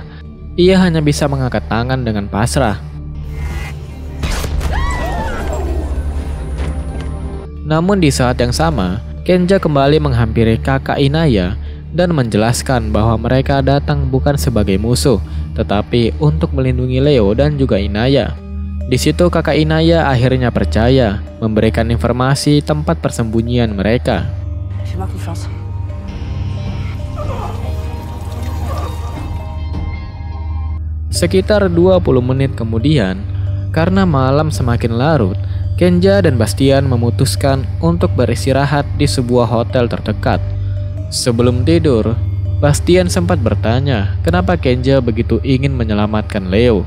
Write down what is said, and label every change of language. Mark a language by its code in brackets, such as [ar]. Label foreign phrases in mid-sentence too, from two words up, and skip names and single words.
[id] Ia hanya bisa mengangkat tangan dengan pasrah. Namun di saat yang sama, Kenja kembali menghampiri kakak Inaya dan menjelaskan bahwa mereka datang bukan sebagai musuh, tetapi untuk melindungi Leo dan juga Inaya. Di situ kakak Inaya akhirnya percaya, memberikan informasi tempat persembunyian mereka. [fr] Fais-moi confiance. [id] Sekitar 20 menit kemudian, karena malam semakin larut, Kenja dan Bastian memutuskan untuk beristirahat di sebuah hotel terdekat. Sebelum tidur, Bastian sempat bertanya kenapa Kenja begitu ingin menyelamatkan Leo.